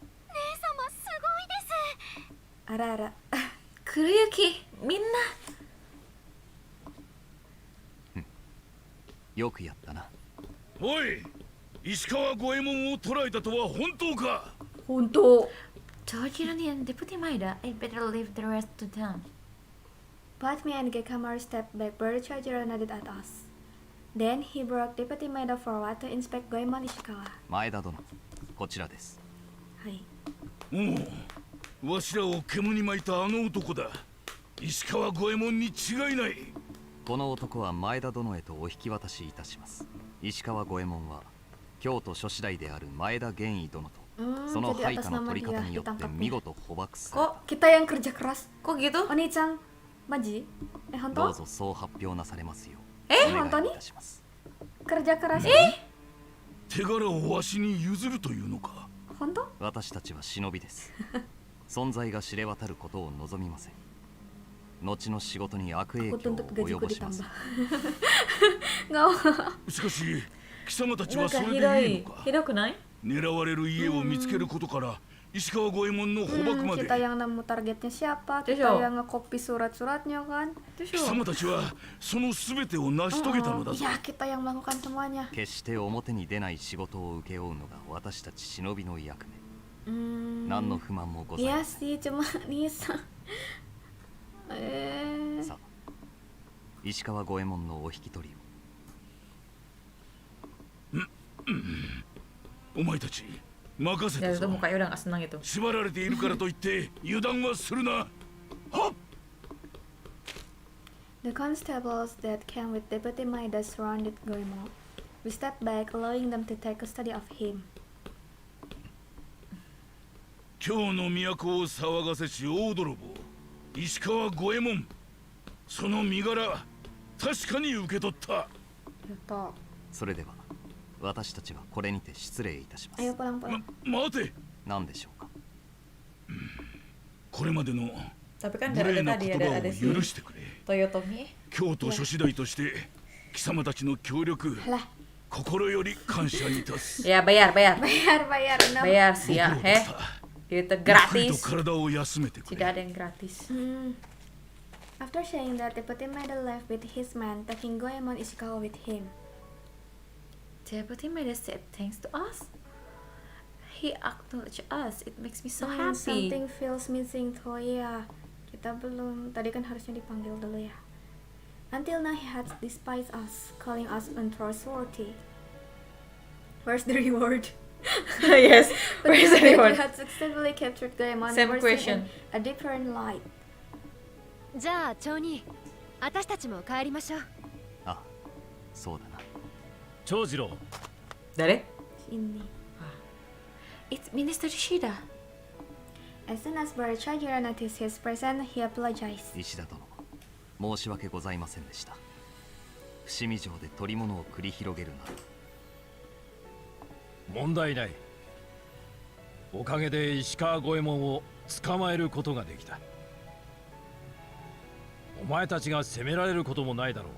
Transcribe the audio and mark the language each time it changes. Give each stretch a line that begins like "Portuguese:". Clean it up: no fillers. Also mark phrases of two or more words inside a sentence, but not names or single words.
Japanese: 姉様すごいです。あらあら。 Kuruyuki, みんな。よくやったな。おい、石川五右衛門を捕らえたとは本当か？本当。
English: Tojirani and Deputy Maida, I better leave the rest to them. But me and Gekamaru stepped back, but Chojiro nodded at us. Then he brought Deputy Maida forward to inspect Goemon Ishikawa.
Japanese: 前田殿、こちらです。はい。おお、わしらを煙に巻いたあの男だ。石川五右衛門に違いない。この男は前田殿へとお引き渡しいたします。石川五右衛門は京都諸子代である前田玄夷殿とその配下の取り方によって見事捕獲された。
Indonesian: Kita yang kerja keras. Kok gitu?
Japanese: お兄ちゃん、マジ? どうぞそう発表なされますよう本当にお願いいたします。
Indonesian: kerja keras?
Japanese: 手柄をわしに譲るというのか？本当？私たちは忍びです。存在が知れ渡ることを望みません。後の仕事に悪影響を及ぼします。しかし貴様たちはそれでいいのか？ひどくない？狙われる家を見つけることから石川五右衛門の捕獲まで。
Indonesian: Kita yang nemu targetnya siapa? Kita yang nge-copy surat-suratnya kan?
Japanese: 貴様たちはそのすべてを成し遂げたのだぞ。
Indonesian: Ya, kita yang melakukan semuanya.
Japanese: 決して表に出ない仕事を請け負うのが私たち忍びの役目。何の不満もございません。
Indonesian: Iya sih, cuma Nisa.
Japanese: さあ、石川五右衛門のお引き取りを。お前たち任せたぞ。縛られているからといって油断はするな。はっ。
English: The constables that came with Deputy Maida surrounded Goemon. We stepped back, allowing them to take custody of him.
Japanese: 京の都を騒がせし大泥棒石川五右衛門、その身柄確かに受け取った。それでは私たちはこれにて失礼いたします。待て。何でしょうか。これまでの
Indonesian: Tapi kan
Japanese: 無
Indonesian: dari
Japanese: 礼な
Indonesian: tadi
Japanese: 言
Indonesian: ada
Japanese: 葉
Indonesian: ada
Japanese: を
Indonesian: si
Japanese: 許してくれ。 Toyotomi. 京都諸次第として貴様たちの協力心より感謝いたす。
Indonesian: Ya bayar bayar. Bayar, no. Bayar sih ya, Itu gratis. Tidak ada yang gratis.
English: After saying that, Deputy Maida left with his man, taking Goemon Ishikawa with him. Deputy Maida said thanks to us. He acknowledged us. It makes me so happy. Something feels missing
Indonesian: tuh ya. Kita belum, tadi kan harusnya dipanggil dulu ya.
English: Until now he had despised us, calling us untrustworthy. Where's the reward? Yes, where's the reward? We had successfully captured Goemon Same question. In a different light.
Japanese: じゃあ町人、私たちも帰りましょう。あ、そうだな。長次郎。誰？
Indonesian: Ini.
English: It's Minister Shida. As soon as Barachajira noticed his presence, he apologized.
Japanese: 石田殿、申し訳ございませんでした。伏見城で取り物を繰り広げるなど。問題ない。おかげで石川五右衛門を捕まえることができた。お前たちが責められることもないだろう。